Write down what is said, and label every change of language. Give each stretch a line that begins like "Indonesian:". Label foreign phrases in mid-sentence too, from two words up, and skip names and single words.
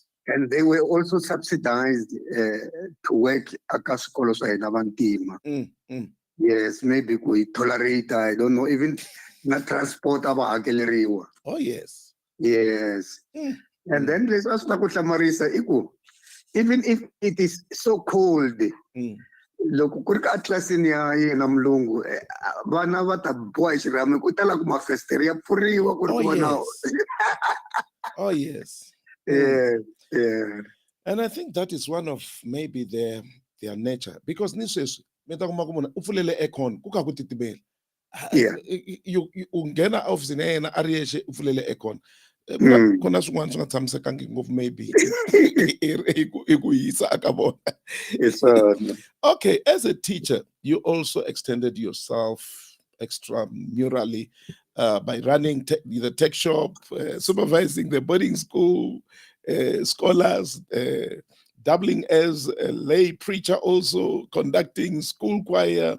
English: And they were also subsidized to work at Kaskolo Navantima. Yes, maybe we tolerate, I don't know, even not transport
Tsonga: aba hakeleriwa.
English: Oh, yes. Yes. And then let's ask Marisa, even if it is so cold,
Tsonga: loko ku ri ka atlasini ya yena mulungu vana va ta boha xirhami ku tala ku mafestere ya pfuriwa ku ri ku vona.
English: Oh, yes. Yeah. And I think that is one of maybe their nature, because
Tsonga: nisweswi meta kuma ku munhu u pfulele aircon ku kha ku titimela.
English: Yeah.
Tsonga: U nghena ofisini ya yena a ri yexe u pfulele aircon. Kona swin'wana swi nga tshamisekangi ngopfu maybe i ku hisa aka vona.
English: Yes, Okay, as a teacher, you also extended yourself extramurally by running the tech shop, supervising the boarding school, scholars, doubling as a lay preacher, also conducting school choir.